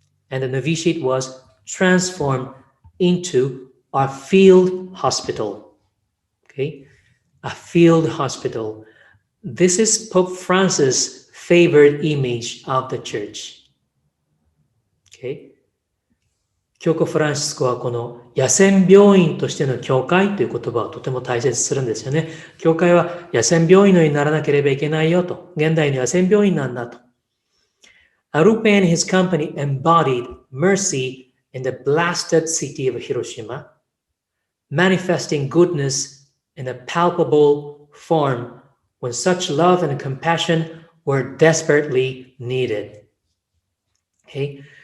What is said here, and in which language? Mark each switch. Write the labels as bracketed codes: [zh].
[en] And the novitiate was transformed into a field hospital. Okay, a field hospital. This is Pope Francis' favorite image of the church. Okay. [ja] 教皇フランシスコはこの野戦病院としての教会という言葉をとても大切にするんですよね。教会は野戦病院のようにならなければいけないよと。現代の野戦病院なんだと。 [en] Arrupe and his company embodied mercy in the blasted city of Hiroshima, manifesting goodness in a palpable form when such love and compassion were desperately needed. Okay?